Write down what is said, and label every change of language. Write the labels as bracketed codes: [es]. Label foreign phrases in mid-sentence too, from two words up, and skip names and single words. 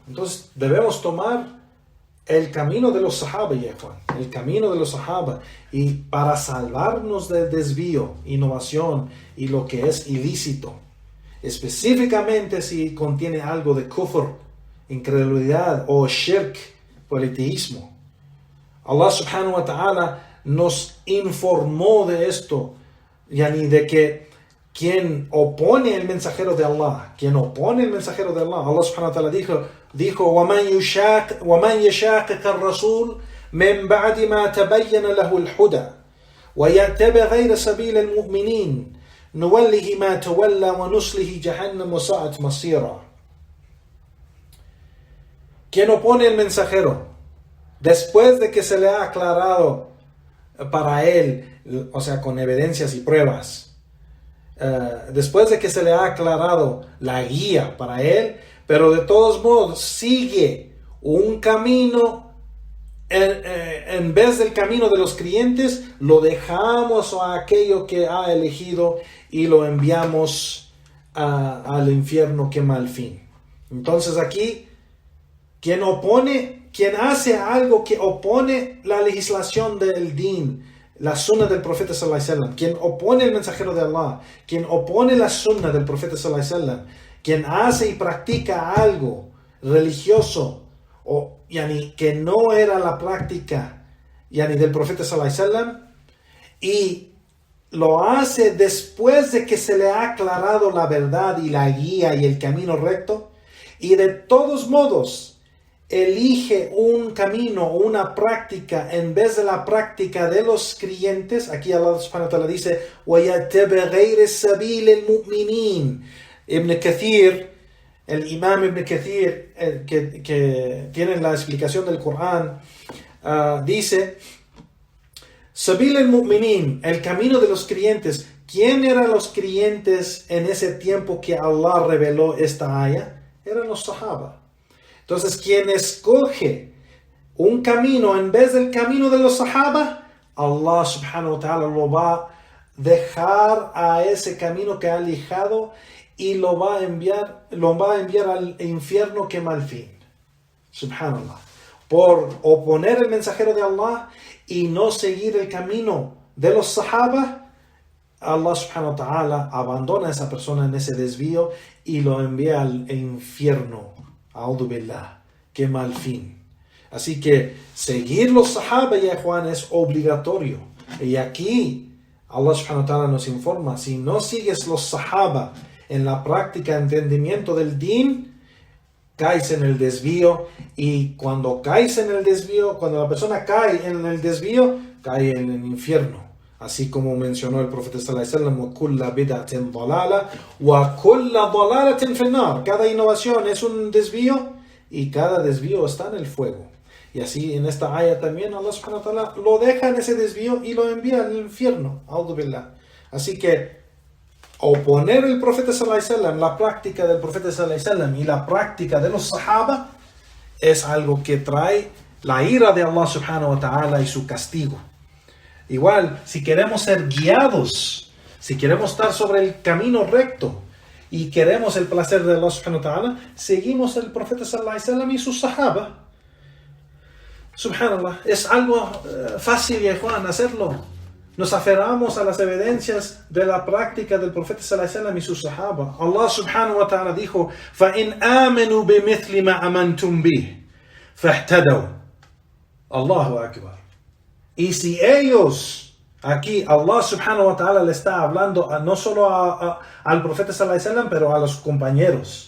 [es] Entonces debemos tomar el camino de los sahaba, el camino de los sahaba, y para salvarnos del desvío, innovación y lo que es ilícito, específicamente si contiene algo de kufr, incredulidad o shirk, politeísmo. [ar] الله سبحانه وتعالى [es] nos informó de esto, de que quien opone el mensajero de Allah, [ar] الله سبحانه وتعالى [es] dijo [ar] وَمَنْ يَشَاقِقَ الرَّسُولِ مِنْ بَعْدِ مَا تَبَيَّنَ لَهُ الْهُدَى وَيَتَّبِعْ غَيْرَ سَبِيلِ الْمُؤْمِنِينَ نُوَلِّهِ مَا تَوَلَّى وَنُصْلِهِ جَهَنَّمَ وَسَاءَتْ مَصِيرًا. [es] Quien opone el mensajero, después de que se le ha aclarado para él, o sea, con evidencias y pruebas, después de que se le ha aclarado la guía para él, pero de todos modos sigue un camino en vez del camino de los creyentes, lo dejamos a aquello que ha elegido y lo enviamos al infierno que mal fin. Entonces aquí, quien hace algo que opone la legislación del din, la sunna del profeta [ar] صلى الله عليه وسلم, [es] quien opone el mensajero de Allah, quien opone la sunna del profeta [ar] صلى الله عليه وسلم, [es] quien hace y practica algo religioso que no era la práctica del profeta [ar] صلى الله عليه وسلم, [es] y lo hace después de que se le ha aclarado la verdad y la guía y el camino recto, y de todos modos elige un camino, una práctica en vez de la práctica de los creyentes. Aquí [ar] الله سبحانه وتعالى [es] dice [ar] وَيَتَّبِعْ غَيْرَ سَبِيلِ الْمُؤْمِنِينَ, [es] Ibn Kathir, el imam Ibn Kathir, que tiene la explicación del Corán, dice, [ar] سبيل المؤمنين, [es] el camino de los creyentes. ¿Quién eran los creyentes en ese tiempo que Allah reveló esta aya? Eran los sahaba. Entonces, quien escoge un camino en vez del camino de los sahaba, [ar] الله سبحانه وتعالى [es] lo va a dejar a ese camino que ha alejado y lo va a enviar al infierno que mal fin. Subhanallah. Por oponer el mensajero de Allah y no seguir el camino de los sahaba, [ar] الله سبحانه وتعالى [es] abandona a esa persona en ese desvío y lo envía al infierno. [ar] أعوذ بالله. [es] Qué mal fin. Así que seguir los sahaba, ya Juan, es obligatorio. Y aquí [ar] الله سبحانه وتعالى [es] nos informa, si no sigues los sahaba en la práctica, entendimiento del din, caes en el desvío, y cuando caes en el desvío, cuando la persona cae en el desvío, cae en el infierno. Así como mencionó el profeta [ar] صلى الله عليه وسلم, وَكُلَّ بِدَعْتٍ ضَلَالَةٍ وَكُلَّ ضَلَالَةٍ فِي النَّارِ. [es] Cada innovación es un desvío y cada desvío está en el fuego. Y así en esta aya también [ar] الله سبحانه وتعالى [es] lo deja en ese desvío y lo envía al infierno. [ar] أعوذ بالله. [es] Así que oponer el profeta [ar] صلى الله عليه وسلم, [es] la práctica del profeta [ar] صلى الله عليه وسلم [es] y la práctica de los sahaba, es algo que trae la ira de [ar] الله سبحانه وتعالى [es] y su castigo. Igual, si queremos ser guiados, si queremos estar sobre el camino recto y queremos el placer de [ar] الله سبحانه وتعالى, [es] seguimos el profeta [ar] صلى الله عليه وسلم [es] y sus sahaba. Subhanallah, es algo fácil, ya Juan, hacerlo. Nos aferramos a las evidencias de la práctica del profeta [ar] صلى الله عليه وسلم [es] y sus sahaba. [ar] الله سبحانه وتعالى [es] dijo, [ar] فَإِنْ آمَنُوا بِمِثْلِ مَا أَمَنْتُمْ بِهِ فَاهْتَدَوْا. الله أكبر. [es] Y si ellos, aquí [ar] الله سبحانه وتعالى [es] le está hablando no solo al profeta [ar] صلى الله عليه وسلم, [es] pero a los compañeros.